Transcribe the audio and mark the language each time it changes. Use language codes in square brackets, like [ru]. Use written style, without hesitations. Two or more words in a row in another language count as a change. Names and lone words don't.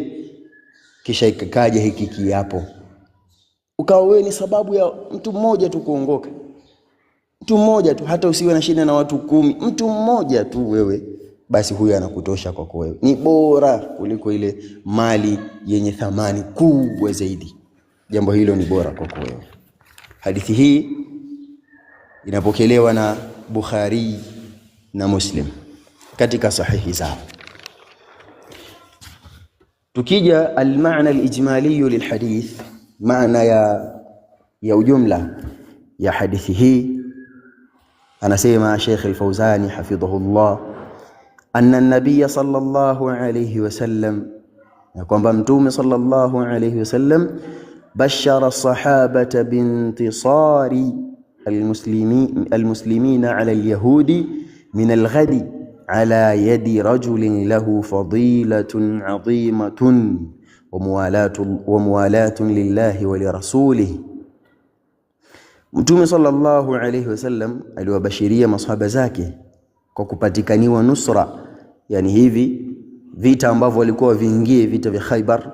[sw] Kisha ikakaja hiki kiapo, ukawa wewe ni sababu ya mtu mmoja tu kuongoka, mtu mmoja tu, hata usiwe na shida na watu 10, mtu mmoja tu wewe, basi huyo anakutosha kwako wewe, ni bora kuliko ile mali yenye thamani kubwa zaidi. Jambo hilo ni bora kwako wewe. Hadithi hii inapokelewa na Bukhari na Muslim katika sahihi zao. Tukija [ar] المعنى الإجمالي للحديث, [sw] maana ya ujumla ya hadithi hii, anasema [ar] الشيخ الفوزاني حفظه الله أن النبي صلى الله عليه وسلم, [sw] ya kwamba Mtume [ar] صلى الله عليه وسلم بشر الصحابة بانتصار المسلمين على اليهود من الغد على يد رجل له فضيلة عظيمة وموالاة لله ولرسوله. [sw] Mtume [ar] صلى الله عليه وسلم [sw] aliwabashiria masahaba zake kwa kupatikaniwa nusra, yani hivi vita ambavyo walikuwa viingie, vita vya Khaybar.